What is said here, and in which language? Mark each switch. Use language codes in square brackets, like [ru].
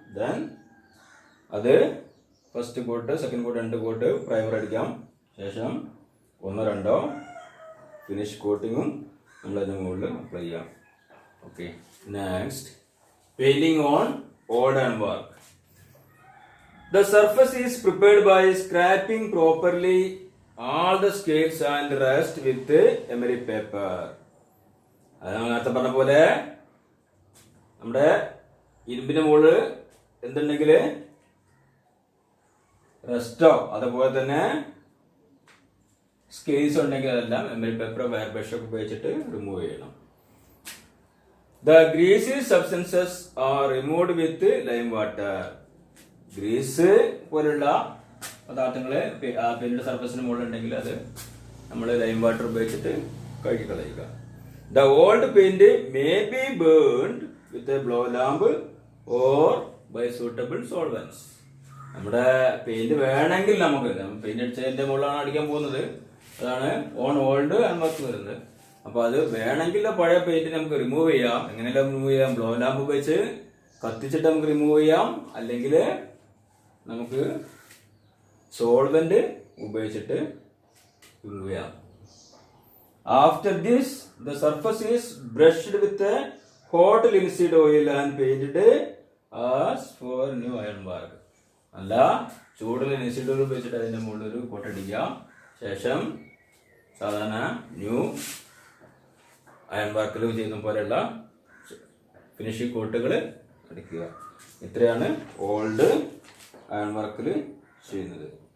[ml] Then അത് first coat, second coat, 2 coat primer അടിക്കാം. ശേഷം 1-2 ഫിനിഷ് കോട്ടിങ്ങും നമ്മൾ അതിന് മുകളിൽ അപ്ലൈ ചെയ്യാം. Okay. [en] Next, painting on old and work. The surface is prepared by scraping properly all the scales and rust with emery paper. [ml] അതാണ് നേരത്തെ പറഞ്ഞ പോലെ നമ്മുടെ ഇരുമ്പിന്റെ മുകളിൽ എന്തുണ്ടെങ്കിൽ റസ്റ്റോ അതുപോലെ തന്നെ സ്കെയിൽസ് ഉണ്ടെങ്കിൽ അതെല്ലാം എമറി പേപ്പറോ വയർ ബ്രഷോ ഉപയോഗിച്ചിട്ട് റിമൂവ് ചെയ്യണം. [en] The greasy substances are removed with lime water. [ml] Greece പോലുള്ള പദാർത്ഥങ്ങള് പെയിന്റ് സർഫസിന് മുകളിൽ ഉണ്ടെങ്കിൽ അത് നമ്മൾ ലൈം വാട്ടർ ഉപയോഗിച്ചിട്ട് കഴുകി കളയുക. [en] The old paint may be burned with a blow lamp or by suitable solvents. [ml] നമ്മുടെ പെയിന്റ് വേണമെങ്കിൽ നമുക്ക് പെയിന്റ് അടിച്ചതിന്റെ മുകളിലാണ് അടിക്കാൻ പോകുന്നത്. അതാണ് ഓൺ ഓൾഡ് ആൻഡ് വർക്ക് വരുന്നത്. അപ്പൊ അത് വേണമെങ്കിൽ പഴയ പെയിന്റ് നമുക്ക് റിമൂവ് ചെയ്യാം. എങ്ങനെയെല്ലാം റിമൂവ് ചെയ്യാം? ബ്ലോ ലാമ്പ് ഉപയോഗിച്ച് കത്തിച്ചിട്ട് നമുക്ക് റിമൂവ് ചെയ്യാം, അല്ലെങ്കിൽ നമുക്ക് സോൾവെന്റ് ഉപയോഗിച്ചിട്ട് റിമൂവ് ചെയ്യാം. [en] After this, the surface is brushed with a hot linseed oil and painted as for new iron work. [ml] അല്ല, ചൂടുള്ള ലിൻസീഡ് ഓയിൽ ഉപയോഗിച്ചിട്ട് അതിന്റെ മുകളിൽ ഒരു കോട്ടടിക്കുക. ശേഷം സാധാരണ ന്യൂ അയൺ വർക്കിൽ ചെയ്യുന്ന പോലെയുള്ള ഫിനിഷിംഗ് കോട്ടുകൾ അടിക്കുക. ഇത്രയാണ് ഓൾഡ് അയൺ വർക്കിൽ ചെയ്യുന്നത്.